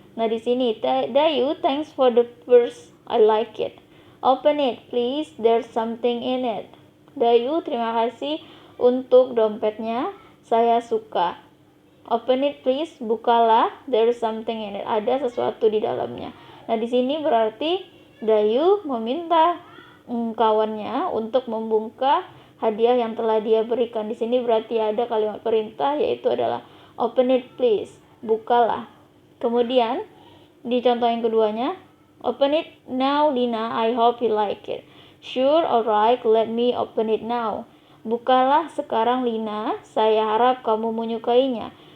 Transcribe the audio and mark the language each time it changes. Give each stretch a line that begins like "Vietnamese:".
Indonesian: Nah, di sini
English: Dayu, thanks for the purse, I like it. Open it please, there's something in it.
Indonesian: Dayu, terima kasih untuk dompetnya, saya suka.
English: Open it please,
Indonesian: bukalah,
English: there's something in it,
Indonesian: ada sesuatu di dalamnya. Nah, di sini berarti Dayu meminta kawannya untuk membuka hadiah yang telah dia berikan. Di sini berarti ada kalimat perintah, yaitu adalah
English: open it please,
Indonesian: bukalah. Kemudian di contoh yang keduanya,
English: open it now Lina, I hope you like it. Sure, alright, let me open it now.
Indonesian: Bukalah sekarang Lina, saya harap kamu menyukainya.